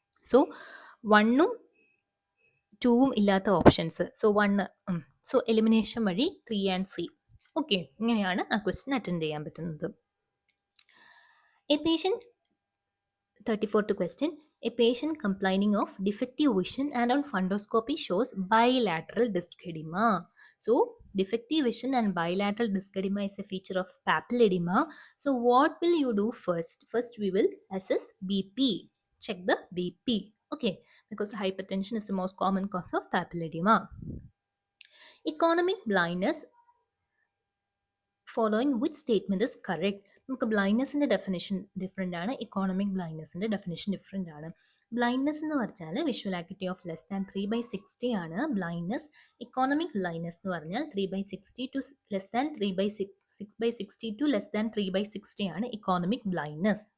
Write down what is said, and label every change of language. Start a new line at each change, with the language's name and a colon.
English: So 1ഉം 2ഉം ഇല്ലാത്ത ഓപ്ഷൻസ്, സോ 1, സോ എലിമിനേഷൻ വഴി 3 and C.
Malayalam: Okay, ഇങ്ങനെയാണ് ആ ക്വസ്റ്റ്യൻ അറ്റൻഡ് ചെയ്യാൻ പറ്റുന്നത്. A patient 34th question.
English: A patient complaining of defective vision and on fundoscopy shows bilateral disc edema. So, defective vision and bilateral disc edema is a feature of papilledema. So, what will you do first? First, we will assess BP. Check the BP. Okay, because hypertension is the most common cause of papilledema. Economic blindness, following which statement is correct?
Malayalam: നമുക്ക് ബ്ലൈൻഡ്നെസ്സിൻ്റെ definition different ആണ്, economic ബ്ലൈൻഡ്നെസ്സിൻ്റെ definition different ആണ്. Blindness എന്ന് പറഞ്ഞാൽ visual activity of less than 3/60 ആണ് blindness. Economic blindness എന്ന് പറഞ്ഞാൽ 3/60 two less than 6/60 two less than 3/60 ആണ് economic blindness.